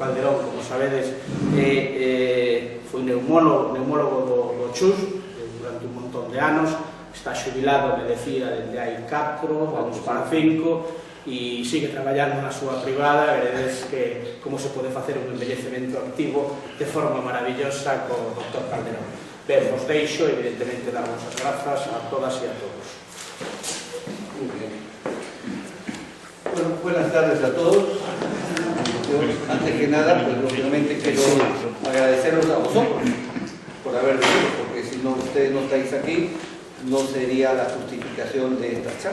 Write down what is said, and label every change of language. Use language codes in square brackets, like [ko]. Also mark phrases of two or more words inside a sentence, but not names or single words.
[gl] Calderón, como sabedes, foi neumólogo do CHUS durante un montón de anos, está xubilado, [es] me decía, [gl] desde hai 4, vamos para 5, e sigue traballando na súa privada. Veredes que como se pode facer un envellecemento activo de forma maravillosa co Dr. Calderón. Ben, vos deixo, evidentemente, darvos as grazas a todas e a todos. [es] Muy bien. Bueno, buenas tardes a todos. Yo, antes que nada, pues lógicamente quiero agradeceros a vosotros por haber venido, porque si no ustedes no estáis aquí, no sería la justificación de estas charlas.